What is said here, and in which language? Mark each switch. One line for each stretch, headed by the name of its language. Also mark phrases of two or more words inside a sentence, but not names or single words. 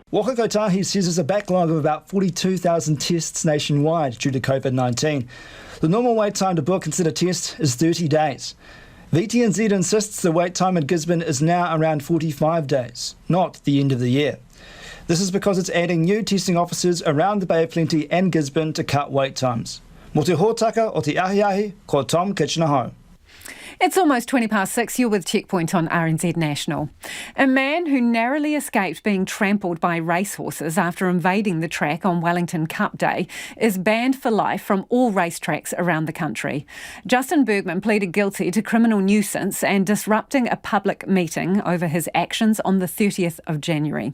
English: Waka Kotahi says there's a backlog of about 42,000 tests nationwide due to COVID-19. The normal wait time to book and sit a test is 30 days. VTNZ insists the wait time at Gisborne is now around 45 days, not the end of the year. This is because it's adding new testing officers around the Bay of Plenty and Gisborne to cut wait times.
Māori: Mo te hōtaka o te ahiahi, ko Tom Kitchener-Ho.
English: It's almost 6:20. You're with Checkpoint on RNZ National. A man who narrowly escaped being trampled by racehorses after invading the track on Wellington Cup Day is banned for life from all racetracks around the country. Justin Bergman pleaded guilty to criminal nuisance and disrupting a public meeting over his actions on the 30th of January.